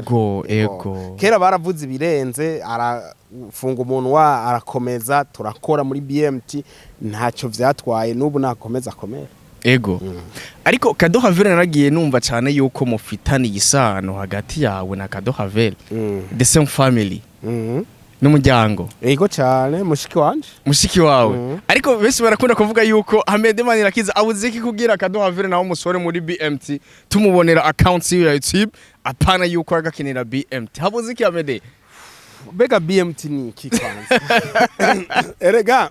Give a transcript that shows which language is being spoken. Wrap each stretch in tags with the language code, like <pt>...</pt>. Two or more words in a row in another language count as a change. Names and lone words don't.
<rn>ego kera baravuze ibirenze arafunga umuntu wa arakomeza turakora muri BMT ntacyo vyatwaye n'ubu nakomeza komera ego ariko Kado Havere naragiye numva cyane yuko mufitani isano hagati yawe na Kado Havere</rn> <en>the same family</en> <rn>n'umuryango ego cyane mushiki wawe ariko bese barakunda kuvuga yuko Ahmed Manirakiza abuze iki kugira Kado Havere nawo musore muri BMT tumubonera account ya YouTube apana yuko agakinira BMT habuze iki Ahmed bega BMT ni iki kwanza erega</rn>